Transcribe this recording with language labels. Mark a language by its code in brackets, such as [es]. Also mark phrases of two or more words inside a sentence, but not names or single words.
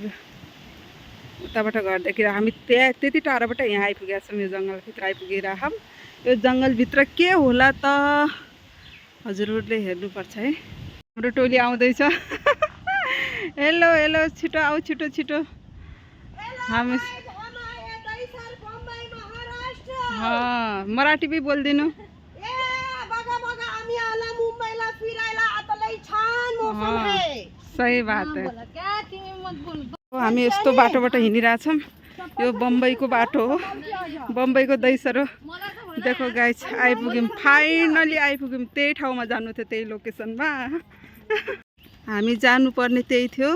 [ne] उताबाट घर देखेर हामी त्यति टाढाबाट यहाँ आइपुगेका छौँ। यो जङ्गलभित्र आइपुगिरहेछौँ। यो जङ्गलभित्र के होला त हजुरहरूले हेर्नुपर्छ है। हाम्रो टोली आउँदैछ। [en] hello hello, [ne] छिटो आऊ, छिटो छिटो। हामी मराठी भी बोल्दिनु। [hi] सही बात है। [ne] हामी यस्तो बाटोबाट हिँडिरहेछौँ। यो बम्बईको बाटो हो। बम्बईको दैसरो देखो गाइस, आइपुग्यौँ। फाइनली आइपुग्यौँ। त्यही ठाउँमा जानु थियो, त्यही लोकेसनमा हामी जानुपर्ने त्यही थियो।